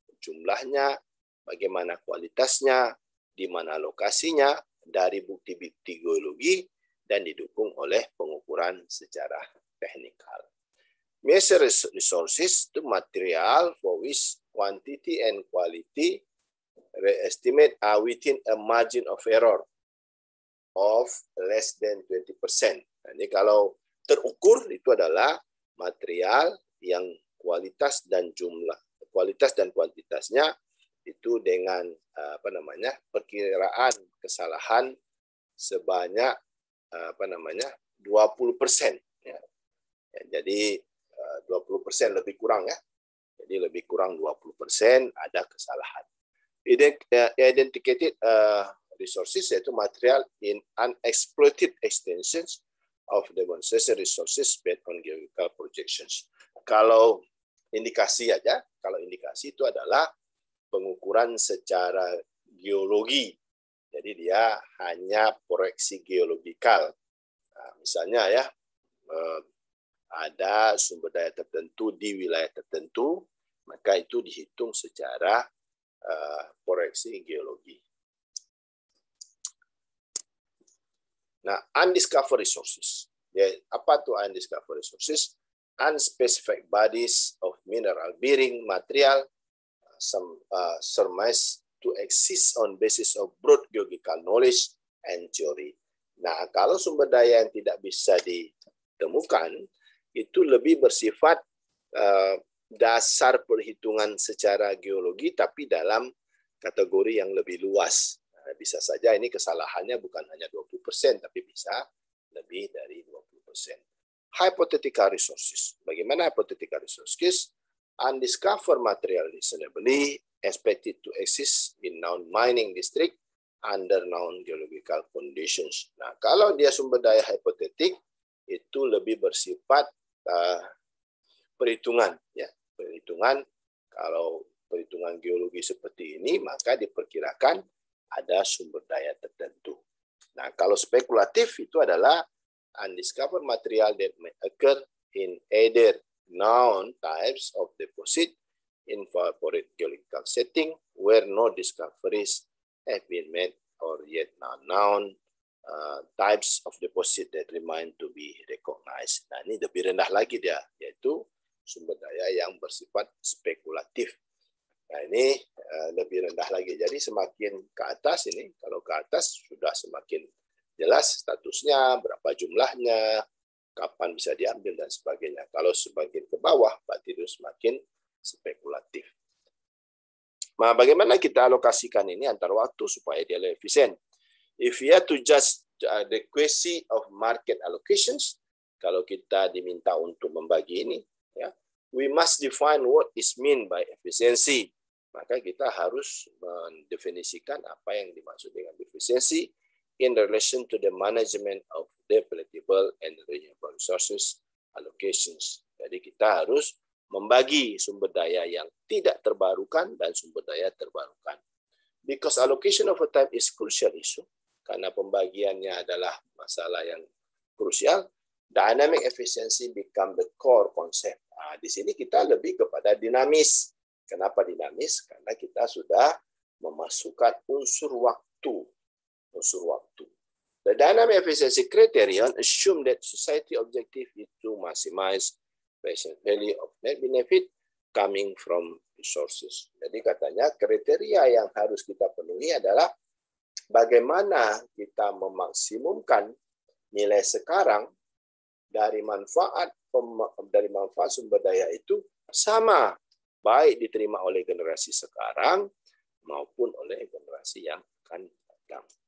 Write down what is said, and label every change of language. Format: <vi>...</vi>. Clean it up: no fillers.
<id>jumlahnya, bagaimana kualitasnya, di mana lokasinya, dari bukti-bukti geologi, dan didukung oleh pengukuran secara teknikal.</id> <en>Measure resources itu material for which quantity and quality estimate are within a margin of error of less than 20%.</en> <id>Jadi kalau terukur itu adalah material yang kualitas dan kuantitasnya itu dengan perkiraan kesalahan sebanyak 20%. Ya. Jadi 20% lebih kurang ya. Jadi lebih kurang 20% ada kesalahan.</id> <en>Identified resources yaitu material in unexploited extensions of demonstration resources based on geological projections.</en> <id>Kalau indikasi aja, kalau indikasi itu adalah pengukuran secara geologi. Jadi dia hanya proyeksi geologikal. Nah, misalnya ya, ada sumber daya tertentu di wilayah tertentu, maka itu dihitung secara proyeksi geologi. Nah, undiscovered resources. Ya, apa tuh undiscovered resources?</id> <en>Unspecified bodies of mineral bearing material surmised to exist on basis of broad geological knowledge and theory.</en> <id>Nah, kalau sumber daya yang tidak bisa ditemukan, itu lebih bersifat dasar perhitungan secara geologi, tapi dalam kategori yang lebih luas. Bisa saja ini kesalahannya bukan hanya 20%, tapi bisa lebih dari 20%. Hypothetical resources. Bagaimana hypothetical resources?</id> <en>Undiscovered material reasonably expected to exist in known mining district under known geological conditions.</en> <id>Nah, kalau dia sumber daya hipotetik, itu lebih bersifat perhitungan. Ya, perhitungan. Kalau perhitungan geologi seperti ini, maka diperkirakan ada sumber daya tertentu. Nah, kalau spekulatif itu adalah</id> <en>undiscovered material that may occur in either known types of deposit in favorite geological setting where no discoveries have been made or yet known types of deposit that remain to be recognized.</en> <id>Nah, ini lebih rendah lagi dia, yaitu sumber daya yang bersifat spekulatif. Nah, ini lebih rendah lagi. Jadi semakin ke atas ini, kalau ke atas sudah semakin jelas statusnya, berapa jumlahnya, kapan bisa diambil, dan sebagainya. Kalau semakin ke bawah, berarti itu semakin spekulatif. Nah, bagaimana kita alokasikan ini antar waktu supaya dia lebih efisien?</id> <en>If you have to judge the adequacy of market allocations,</en> <id>kalau kita diminta untuk membagi ini, ya,</id> <en>we must define what is meant by efficiency.</en> <id>Maka kita harus mendefinisikan apa yang dimaksud dengan efisiensi</id> <en>in relation to the management of depletable and renewable resources allocations.</en> <id>Jadi kita harus membagi sumber daya yang tidak terbarukan dan sumber daya terbarukan. Because allocation over time is crucial issue, karena pembagiannya adalah masalah yang krusial, dynamic efficiency become the core concept. Nah, di sini kita lebih kepada dinamis. Kenapa dinamis? Karena kita sudah memasukkan unsur waktu.</id> <en>The dynamic efficiency criterion assume that society objective is to maximize present value of net benefit coming from resources.</en> <id>Jadi katanya kriteria yang harus kita penuhi adalah bagaimana kita memaksimumkan nilai sekarang dari manfaat sumber daya itu sama, baik diterima oleh generasi sekarang maupun oleh generasi yang akan datang.</id>